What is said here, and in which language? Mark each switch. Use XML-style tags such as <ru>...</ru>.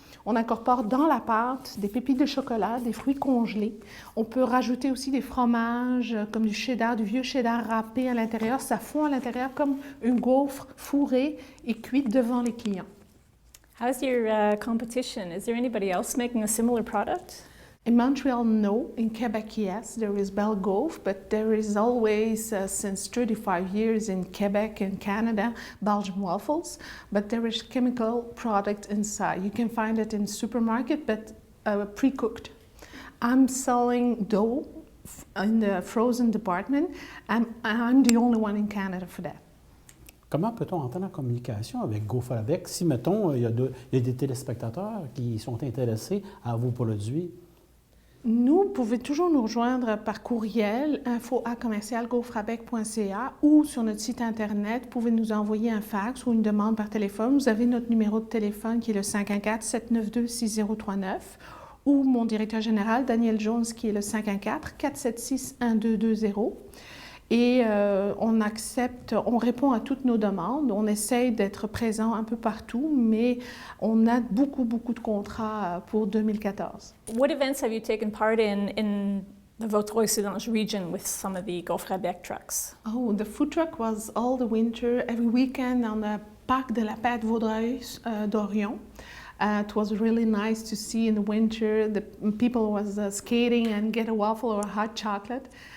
<fr>On incorpore dans la pâte des pépites de chocolat, des fruits congelés. On peut rajouter aussi des fromages comme du cheddar, du vieux cheddar râpé à l'intérieur. Ça fond à l'intérieur comme une gaufre fourrée et cuite devant les clients.</fr> <en>How's your competition? Is there anybody else making a similar product? In Montreal, no. In Quebec, yes. There is Belle Gaufre, but there is always, since 35 years in Quebec and Canada, Belgian waffles. But there is chemical product inside. You can find it in supermarket, but pre-cooked. I'm selling dough in the frozen department, and I'm the only one in Canada for that.</en> <fr>Comment peut-on entrer en communication avec GoFrabec si, mettons, il y a des téléspectateurs qui sont intéressés à vos produits? Vous pouvez toujours nous rejoindre par courriel info@commercialgofrabec.ca ou sur notre site Internet. Vous pouvez nous envoyer un fax ou une demande par téléphone. Vous avez notre numéro de téléphone qui est le 514-792-6039 ou mon directeur général, Daniel Jones, qui est le 514-476-1220. Et on répond à toutes nos demandes. On essaye d'être présent un peu partout, mais on a beaucoup de contrats pour 2014.</fr> <en>What events have you taken part in the Vaudreuil-Soulanges region with some of the GoFrabec trucks? Oh, the food truck was all the winter, every weekend on the parc de la Paix Vaudreuil d'Orion. It was really nice to see in the winter the people was skating and get a waffle or a hot chocolate.</en>